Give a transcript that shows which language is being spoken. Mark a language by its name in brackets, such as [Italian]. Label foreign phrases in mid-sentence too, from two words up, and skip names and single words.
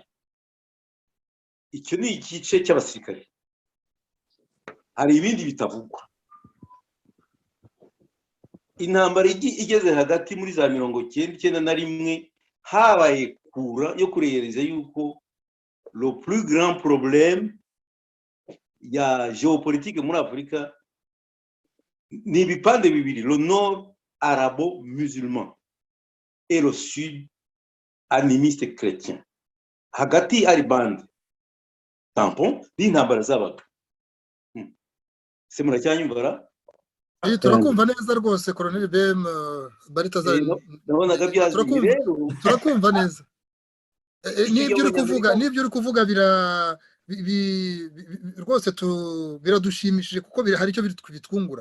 [Kinyarwanda] Icyo ni igice cy'abasirikare. Hari ibindi bitavugwa. Intambara igeze hagati muri za 1991 habaye kura yo kureyereza yuko [French] le plus grand problème [Kinyarwanda] ya géopolitique muri Afrika ni ibipande bibiri, [French] le nord arabo-musulman et le sud animiste chrétien. [Kinyarwanda] Hagati ari [French] bande tampon [Kinyarwanda] y'intambara zabaga. Se muracyanyumvara? Turakumva neza rwose Colonel BM Baritazari. Nabonaga byazimye rero. Turakumva neza. Nibyo uri kuvuga rwose biradushimishije kuko hari icyo bitwungura.